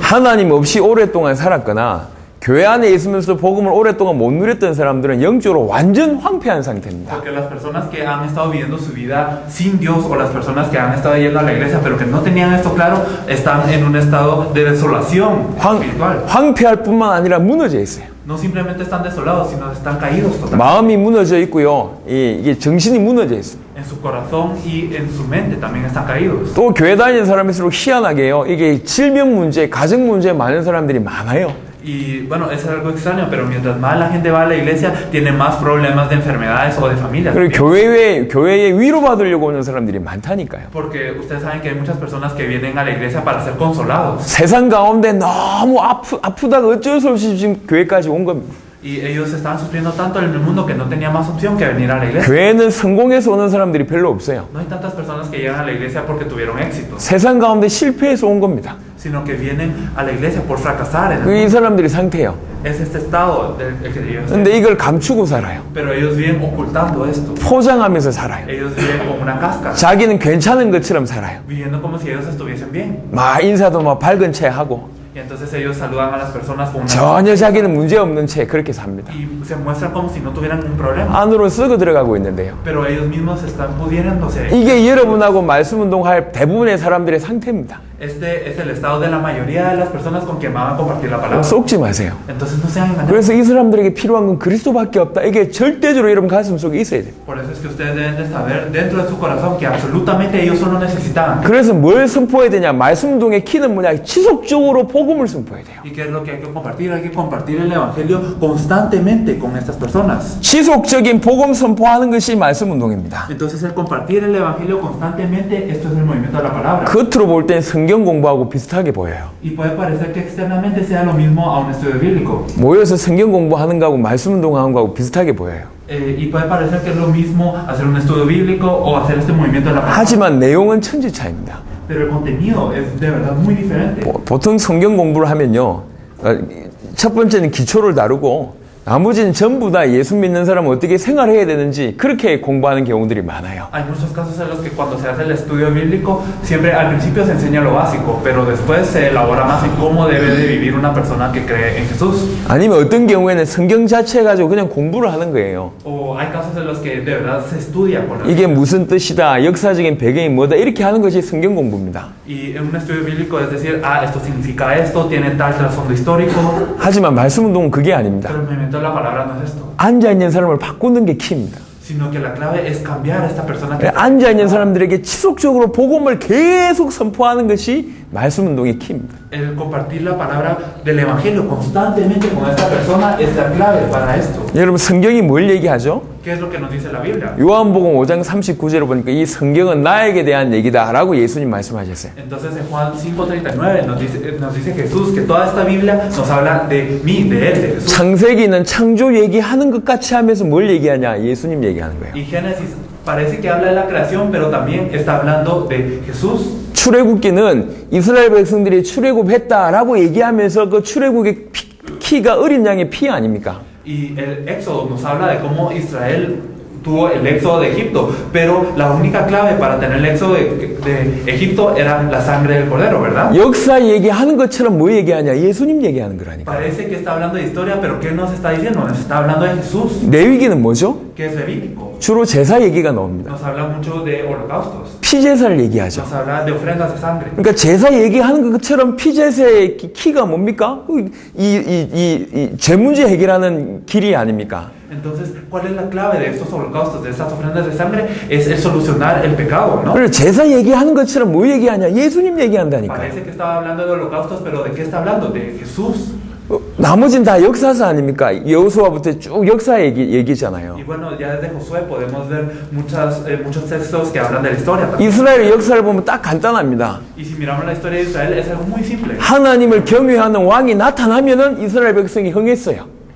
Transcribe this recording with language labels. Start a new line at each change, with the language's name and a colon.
Korean: 하나님 없이 오랫동안 살았거나 교회 안에 있으면서도 복음을 오랫동안 못 누렸던 사람들은 영적으로 완전 황폐한 상태입니다.
Spanish: Porque las personas que han estado viviendo su vida sin Dios o las personas que han estado yendo a la iglesia pero que no tenían esto claro están en un estado de desolación espiritual.
Korean: 황폐할 뿐만 아니라 무너져 있어요.
Spanish: No simplemente están desolados, sino están caídos totalmente.
Korean: 마음이 무너져 있고요. 이게 정신이 무너져 있어요.
Spanish: En su corazón y en su mente también están caídos.
Korean: 또 교회 다니는 사람일수록 희한하게요. 이게 질병 문제, 가정 문제 많은 사람들이 많아요.
Spanish: Y bueno, es algo extraño, pero mientras más la gente va a la iglesia, tiene más problemas de enfermedades o de familia.
Korean: 그리고 교회에 위로받으려고 오는 사람들이 많다니까요.
Spanish: Porque ustedes saben que hay muchas personas que vienen a la iglesia para ser consolados.
Korean: 세상 가운데 너무 아프다가 어쩔 수 없이 지금 교회까지 온 겁니다.
Spanish: Y ellos estaban sufriendo tanto en el mundo que no tenía más opción que venir a la iglesia.
Korean: 교회는 성공해서 오는 사람들이 별로 없어요.
Spanish: No hay tantas personas que llegan a la iglesia porque tuvieron éxito,
Korean: 세상 가운데 실패해서 온 겁니다.
Spanish: sino que vienen a la iglesia por fracasar en el
Korean: 이
Spanish: mundo.
Korean: 사람들이 상태예요.
Spanish: Es este estado del que ellos
Korean: 근데 이걸 감추고 살아요.
Spanish: Pero ellos viven ocultando esto.
Korean: 포장하면서 살아요.
Spanish: Ellos viven con una cáscara,
Korean: 자기는 괜찮은 것처럼 살아요.
Spanish: viviendo como si ellos estuviesen bien.
Korean: 막 인사도 막 밝은 채 하고
Spanish: Y entonces ellos saludan a las personas con una
Korean: 전혀 자기는 문제 없는 채 그렇게 삽니다.
Spanish: y se muestran como si no tuvieran un problema.
Korean: 안으로 썩어 들어가고 있는데요.
Spanish: Pero ellos mismos están pudiéndose.
Korean: 이게 여러분하고 말씀 운동할 대부분의 사람들의 상태입니다.
Spanish: Este es el estado de la mayoría de las personas con quien van a compartir la palabra.
Korean: 속지 마세요.
Spanish: Entonces no sean engañados.
Korean: 그래서 이 사람들에게 필요한 건 그리스도밖에 없다. 이게 절대적으로 여러분 가슴 속에 있어야 돼요.
Spanish: Por eso es que ustedes deben de saber dentro de su corazón que absolutamente ellos solo necesitan.
Korean: 그래서 뭘 선포해야 되냐? 말씀 운동의 키는 뭐냐? 지속적으로 복음을 선포해야 돼요.
Spanish: ¿Y qué es lo que hay que compartir? Hay que compartir el evangelio constantemente con estas personas.
Korean: 지속적인 복음 선포하는 것이 말씀 운동입니다.
Spanish: Entonces el compartir el evangelio constantemente, esto es el movimiento de la palabra.
Korean: 겉으로 볼 땐 성경 공부하고 비슷하게 보여요.
Spanish: Y puede parecer que externamente sea lo mismo a un estudio bíblico.
Korean: 모여서 성경 공부하는 거하고 말씀 운동하는 거하고 비슷하게 보여요.
Spanish: Y puede parecer que es lo mismo hacer un estudio bíblico o hacer este movimiento de la palabra.
Korean: 하지만 내용은 천지 차이입니다.
Spanish: Pero el contenido es de verdad muy diferente.
Korean: 보통 성경 공부를 하면요. 첫 번째는 기초를 다루고 나머지는 전부 다 예수 믿는 사람은 어떻게 생활해야 되는지 그렇게 공부하는 경우들이 많아요.
Spanish: Hay muchos casos en los que cuando se hace el estudio bíblico, siempre al principio se enseña lo básico, pero después se elabora más en cómo debe de vivir una persona que cree en Jesús.
Korean: 아니면 어떤 경우에는 성경 자체 가지고 그냥 공부를 하는 거예요.
Spanish: O hay casos en los que de verdad se estudia con la
Korean: 이게 무슨 뜻이다, 역사적인 배경이 뭐다 이렇게 하는 것이 성경 공부입니다.
Spanish: Y en un estudio bíblico es decir, esto significa esto, tiene tal trasfondo histórico.
Korean: 하지만 말씀 운동은 그게 아닙니다.
Spanish: Pero el movimiento de la palabra no es esto,
Korean: 앉아있는 사람을 바꾸는 게 키입니다.
Spanish: sino que la clave es cambiar a esta persona que
Korean: 앉아있는 사람들에게 지속적으로 복음을 계속 선포하는 것이 말씀 운동의 키입니다.
Spanish: el compartir la palabra del evangelio constantemente con esta persona es la clave para esto.
Korean: 여러분 성경이 뭘 얘기하죠?
Spanish: ¿Qué es lo que nos dice la Biblia?
Korean: 요한복음 5장 39절을 보니까 이 성경은 나에게 대한 얘기다라고 예수님 말씀하셨어요.
Spanish: Entonces en Juan 5:39 nos dice Jesús que toda esta Biblia nos habla de mí, de él, de Jesús.
Korean: 창세기는 창조 얘기하는 것 같이 하면서 뭘 얘기하냐? 예수님 얘기하는 거예요.
Spanish: Y Génesis parece que habla de la creación, pero también está hablando de Jesús.
Korean: 출애굽기는 이스라엘 백성들이 출애굽했다라고 얘기하면서 그 출애굽의 키가 어린 양의 피 아닙니까?
Spanish: Y el Éxodo nos habla de cómo Israel tuvo el éxodo de Egipto, pero la única clave para tener el éxodo de Egipto era la sangre del cordero, ¿verdad?
Korean: 역사 얘기하는 것처럼 뭐 얘기하냐? 예수님 얘기하는 거라니까.
Spanish: Parece que está hablando de historia, pero ¿qué nos está diciendo? Nos está hablando de Jesús.
Korean: 레위기는 뭐죠?
Spanish: ¿Qué es levítico?
Korean: 주로 제사 얘기가 나옵니다.
Spanish: Nos habla mucho de holocaustos.
Korean: 피제사를 얘기하죠.
Spanish: Nos habla de ofrendas de sangre.
Korean: 그러니까 제사 얘기하는 것처럼 피제사의 키가 뭡니까? 이 죄 문제 해결하는 길이 아닙니까?
Spanish: Entonces, ¿cuál es la clave de estos holocaustos, de estas ofrendas de sangre? Es el solucionar el pecado, ¿no?
Korean: 그래서 제사 얘기하는 것처럼 뭐 얘기하냐? 예수님 얘기한다니까.
Spanish: Parece que estaba hablando de holocaustos, pero ¿de qué está hablando? De Jesús.
Korean: 나머지는 다 역사서 아닙니까? 여호수아부터 쭉 역사 얘기잖아요.
Spanish: Y bueno, ya desde Josué podemos ver muchos textos que hablan de la historia.
Korean: 이스라엘의 역사를 보면 딱 간단합니다.
Spanish: Y si miramos la historia de Israel, es algo muy simple.
Korean: 하나님을 경외하는 왕이 나타나면은 이스라엘 백성이 흥했어요.